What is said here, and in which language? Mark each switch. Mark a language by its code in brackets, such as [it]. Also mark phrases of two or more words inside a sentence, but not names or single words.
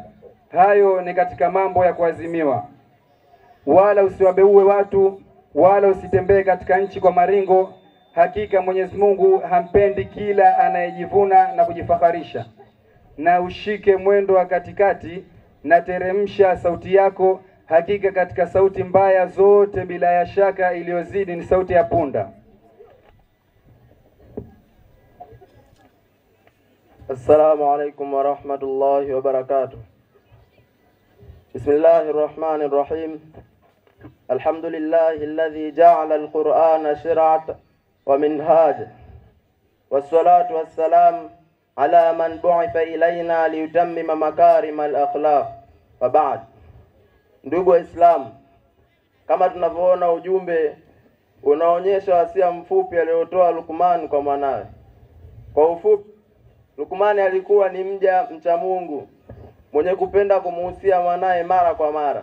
[sw] Hayo ni katika mambo ya kuazimiwa. Wala usiwabeue watu, wala usitembee katika nchi kwa maringo. Hakika Mwenyezi Mungu hampendi kila anayejivuna na kujifakharisha. Na ushike mwendo wa katikati, na teremsha sauti yako. Hakika katika sauti mbaya zote bila ya shaka iliyozidi ni sauti ya punda. [ar] السلام عليكم ورحمة الله وبركاته. Bismillahir Rahmanir Rahim. الحمد لله الذي جعل القرآن شرعة ومنهاجا. والصلاة والسلام على من بعث إلينا ليتمم مكارم الأخلاق. وبعد. [sw] Ndugu Waislamu, kama tunavyoona ujumbe unaonyesha wasia mfupi aliotoa Luqman kwa mwanawe. Kwa ufupi, Luqman alikuwa ni mja mcha Mungu mwenye kupenda kumuhusia mwanae mara kwa mara.